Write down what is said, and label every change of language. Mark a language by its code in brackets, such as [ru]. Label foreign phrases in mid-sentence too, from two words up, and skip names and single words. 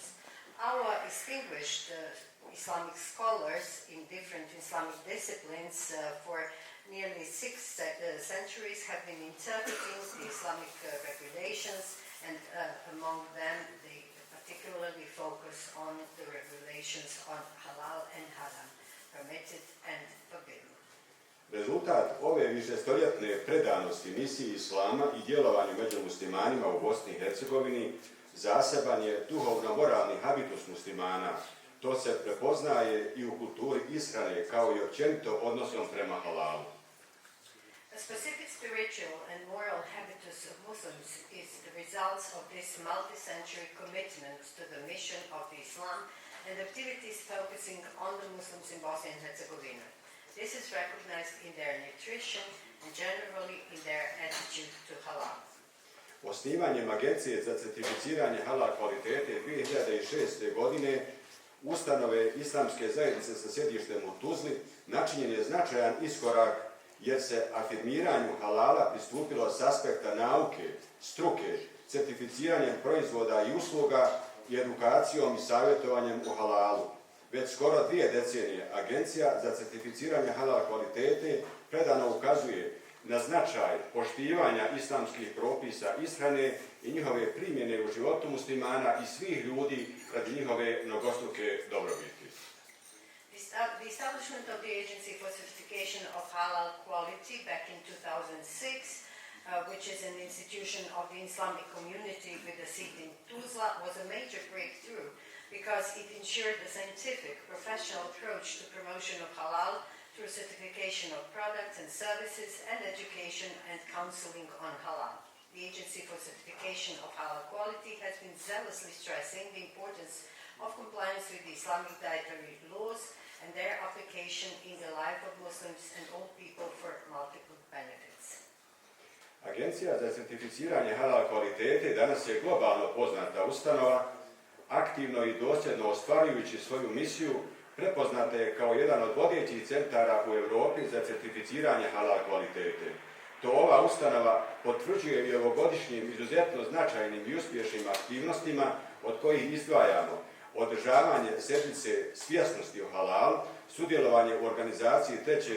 [en] Our distinguished Islamic scholars in different Islamic disciplines for nearly 6 centuries have been interpreting the Islamic regulations, and among them the particularly focus on the regulations on halal and haram, permitted and forbidden. [bs] Rezultat ove višestoljetne predanosti misiji Islama i djelovanju među muslimanima u Bosni i Hercegovini zaseban je duhovno-moralni habitus muslimana. To se prepoznaje i u kulturi ishrane kao i općenito odnosom prema halalu. [en] A specific spiritual and moral habitus of Muslims is the result of this multi-century commitment to the mission of the Islam and activities focusing on the Muslims in Bosnia and Herzegovina. This is recognized in their nutrition and generally in their attitude to halal. [bs] Osnivanjem Agencije za certificiranje halal kvalitete 2006. godine ustanove islamske zajednice sa sjedištem u Tuzli načinjen je značajan iskorak jer se afirmiranju halala pristupilo s aspekta nauke, struke, certificiranjem proizvoda i usluga i edukacijom i savjetovanjem u halalu. Već skoro 2 decenije Agencija za certificiranje halal kvalitete predano ukazuje na značaj poštivanja islamskih propisa ishrane i njihove primjene u životu muslimana i svih ljudi radi njihove mnogostruke dobrobiti. [en] The establishment of the Agency for Certification of Halal Quality back in 2006, which is an institution of the Islamic community with a seat in Tuzla, was a major breakthrough because it ensured a scientific, professional approach to promotion of halal through certification of products and services and education and counseling on halal. The Agency for Certification of Halal Quality has been zealously stressing the importance of compliance with the Islamic dietary laws and their application in the life of Muslims and all people for multiple benefits. [bs] Agencija za certificiranje halal kvalitete danas je globalno poznata ustanova, aktivno i dosljedno ostvarujući svoju misiju, prepoznata je kao jedan od vodećih centara u Europi za certificiranje halal kvalitete. To ova ustanova potvrđuje i ovogodišnjim izuzetno značajnim i uspješnim aktivnostima od kojih izdvajamo održavanje sedmice svjesnosti o halalu, sudjelovanje u organizaciji 3.